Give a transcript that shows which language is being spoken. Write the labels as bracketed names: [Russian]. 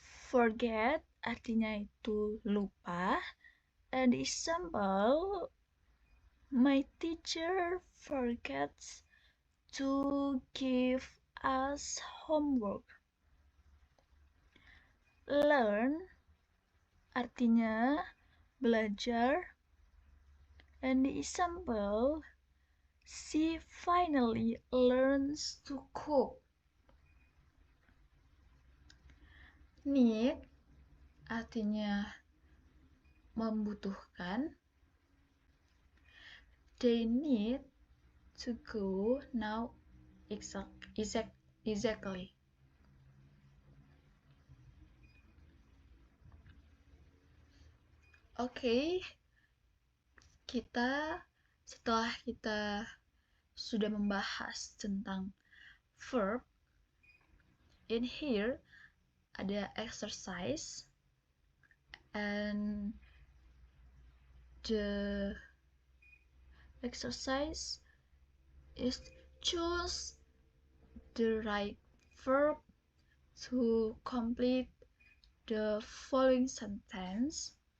[English] Forget [Indonesian] artinya itu lupa. [English] And example, my teacher forgets to give us homework. [Indonesian] Learn artinya belajar. [English] And the example, she finally learns to cook. [Indonesian] Need artinya membutuhkan. [English] They need to go now exactly. [Indonesian] Oke, setelah kita sudah membahas tentang verb, [English] in here [Indonesian] ada exercise, [English] and the exercise is choose the right verb to complete the following sentence.